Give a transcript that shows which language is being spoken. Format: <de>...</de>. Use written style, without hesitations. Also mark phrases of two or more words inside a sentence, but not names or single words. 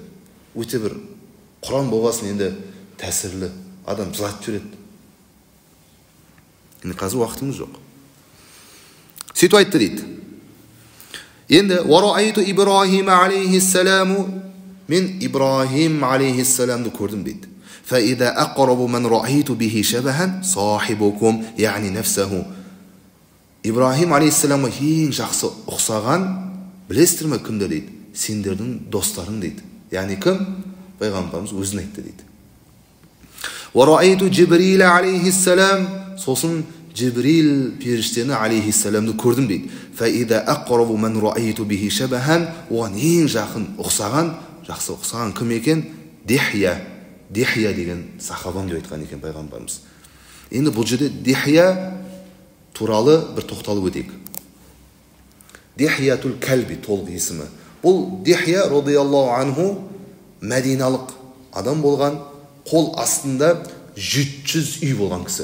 <kk>Өте бір Құран болғасын енді тәсірлі, адам жылатып жүреді. Енді қазір уақытымыз жоқ. Сөйтіп айтты дейді. Енді</kk> <ar>«ورأيت إبراهيم عليه السلام»</ar> <kk>мен Ибрахим алейхиссаламды көрдім дейді.</kk> <ar>«فإذا أقرب من رأيت به شبها صاحبكم يعني نفسه».</ar> <kk>Ибрахим алейхиссаламға ең жақсы ұқсаған, білесіздер ме кімді дейді? Сендердің достарың дейді. Яғни кім? Пайғамбарымыз өзін айтты дейді.</kk> <ar>«ورأيت جبريل عليه السلام»,</ar> <kk>сосын Джибрил періштені алейхиссаламды көрдім дейді.</kk> <ar>«فإذا أقرب من رأيت به شبها»,</ar> <kk>оған ең жақын ұқсаған, жақсы ұқсаған кім екен? Дихия деген сахабам деп айтқан екен пайғамбарымыз. Енді бұл жерде Дихия туралы бір тоқталып өтейік. Дихиятул кәлби толық есімі. Бұл Дихия</kk> <ar>رضي الله عنه</ar> <kk>мәдиналық адам болған, қол астында 700 үй болған кісі.</kk>